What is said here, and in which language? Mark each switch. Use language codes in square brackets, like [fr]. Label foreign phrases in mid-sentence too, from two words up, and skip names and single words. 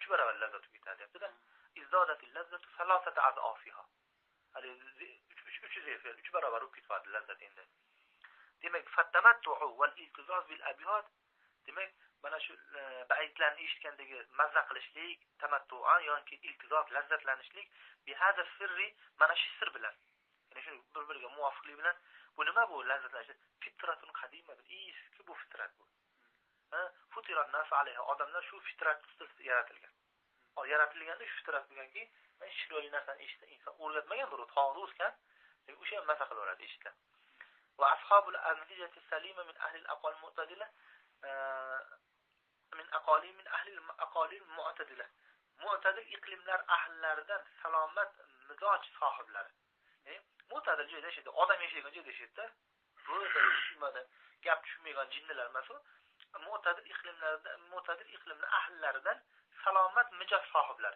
[uz] 3 barobar lazzat ketadi, debdi-da. [ar] ازدادت اللذة ثلاثة أضعافها. [uz] hali 300 efir 3 barobar bo'lib ketadi lazzat endi. Demak, [ar] فالتمتع والالتذاذ بالأبيات, [uz] demak mana shu baytlarni eshitgandagi mazza qilishlik, tamattuan yoki iltizoz lazzatlanishlik [ar] بهذا السر, [uz] mana shu sir bilan, ya'ni shu bir-biriga muvofiqlik bilan bu nima bu lazzatlanish? [ar] فطرة قديمة, [uz] eski bu fitrat bu. [ar] فطر الناس عليها, [uz] odamlar shu fitrat ustida yaratilgan. Yaratilganda shu fitrat bo'lganki, men chiroyli narsani eshitsa inson o'rgatmagan bir tog'da o'sgan, o'sha ham mazza qilaveradi eshitgan. [ar] وأصحاب الأمزجة السليمة من أهل الأقوال المعتدلة من أهل الأقاليم المعتدلة. [uz] Mu'tadil iqlimlar ahllaridan salomat mizoj sohiblari. Ya'ni mu'tadil joyda yashaydi, odam yashaydigan joyda yashaydi. Ro'yda gap tushmaydigan jinnilar emas u. Mu'tadil iqlimlar ahllaridan salomat mijoz sohiblari.